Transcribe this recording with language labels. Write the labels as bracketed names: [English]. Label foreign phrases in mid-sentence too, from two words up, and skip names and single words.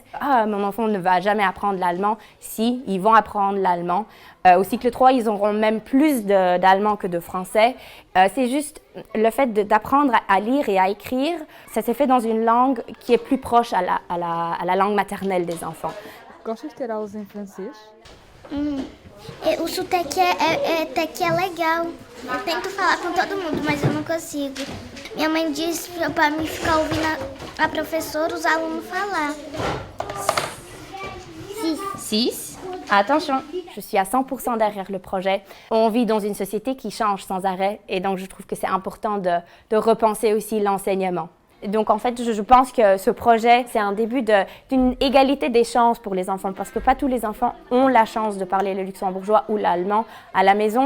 [French] Ah, mon enfant ne va jamais apprendre l'allemand. Si, ils vont apprendre l'allemand. Au cycle 3, ils auront même plus d'allemand que de français. C'est juste le fait d'apprendre à lire et à écrire, ça s'est fait dans une langue qui est plus proche à la langue maternelle des enfants. [Portuguese] Gostas de ter aulas em francês? O sotaque é legal. Eu tento falar com todo mundo, mas eu não consigo. Minha mãe diz para mim ficar ouvindo a professora, os alunos falar. 6. [French] Attention. Je suis à 100% derrière le projet. On vit dans une société qui change sans arrêt et donc je trouve que c'est important de repenser aussi l'enseignement. Donc en fait, je pense que ce projet, c'est un début d'une égalité des chances pour les enfants parce que pas tous les enfants ont la chance de parler le luxembourgeois ou l'allemand à la maison.